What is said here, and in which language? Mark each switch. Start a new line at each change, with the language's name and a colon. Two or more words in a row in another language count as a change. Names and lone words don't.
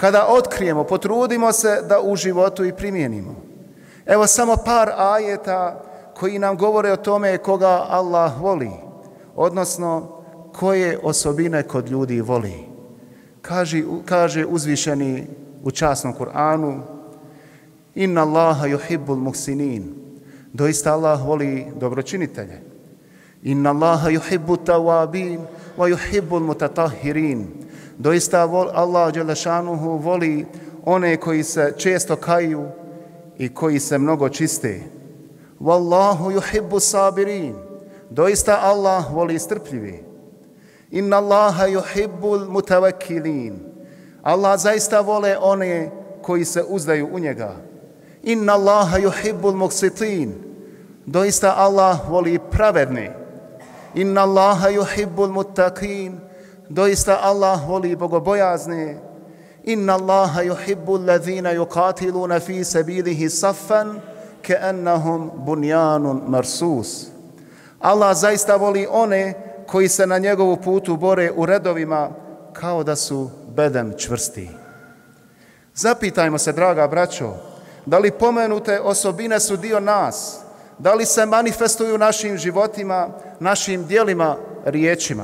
Bosnian: kada otkrijemo, potrudimo se da u životu i primijenimo. Evo samo par ajeta koji nam govore o tome koga Allah voli, odnosno koje osobine kod ljudi voli. Kaže uzvišeni u časnom Kur'anu:
Arabic: إن الله يحب المحسنين.
Bosnian: Doista Allah voli dobročinitelje.
Arabic: إن الله يحب التوابين ويحب المتطهرين.
Bosnian: Doista Allah
Arabic: جل شأنه
Bosnian: voli one koji se često kaju i koji se mnogo čiste.
Arabic: والله يحب الصابرين.
Bosnian: Doista Allah voli strpljivi.
Arabic: إن الله يحب المتوكلين.
Bosnian: Allah zaista vole one koji se uzdaju u njega.
Arabic: إن الله يحب المقسطين.
Bosnian: Doista Allah voli pravedne.
Arabic: إن الله يحب المتقين.
Bosnian: Doista Allah voli bogobojazne.
Arabic: إن الله يحب الذين يقاتلون في سبيله صفا كأنهم بنيان مرصوص.
Bosnian: Allah zaista voli one koji se na njegovu putu bore u redovima kao da su bedem čvrsti. Zapitajmo se, draga braćo, da li pomenute osobine su dio nas? Da li se manifestuju našim životima, našim djelima, riječima?